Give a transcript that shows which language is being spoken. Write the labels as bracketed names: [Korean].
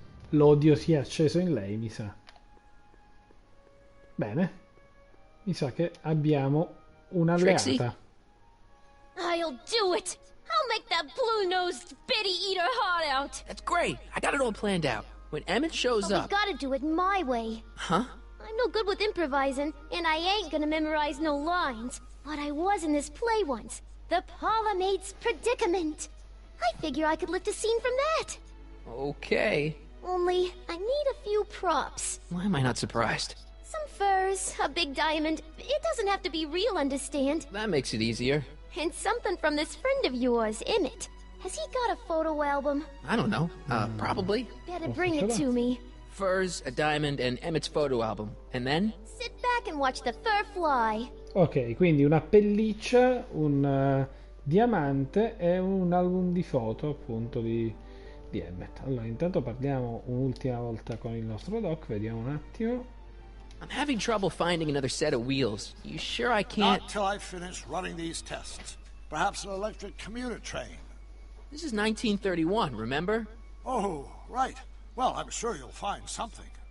[Italian] l'odio si è acceso in lei, mi sa. Bene. Mi sa che abbiamo un'alleata. [English] I'll do it. I'll make that blue-nosed bitty eat her heart out. That's great. I got it all planned out. When Emmett shows But up... we gotta do it my way. Huh? I'm no good with improvising, and I ain't gonna memorize no lines. But I was in this play once. The Parlor Maid's Predicament. I figure I could lift a scene from that. Okay. Only, I need a few props. Why am I not surprised? Some furs, a big diamond. It doesn't have to be real, understand? That makes it easier. And something from this friend of yours, Emmett. Has he got a photo album? I don't know. Probably. Better bring it to me. Furs, a diamond, and Emmett's photo album. And then? Sit back and watch the fur fly. [Italian] Ok, quindi una pelliccia, un diamante e un album di foto appunto di Emmett. Allora, intanto parliamo un'ultima volta con il nostro doc, vediamo un attimo. [English] I'm having trouble finding another set of wheels. You sure I can't? Not till I finish running these tests. Perhaps an electric commuter train. This is 1931, remember? Oh, right. Well, I'm sure you'll find something.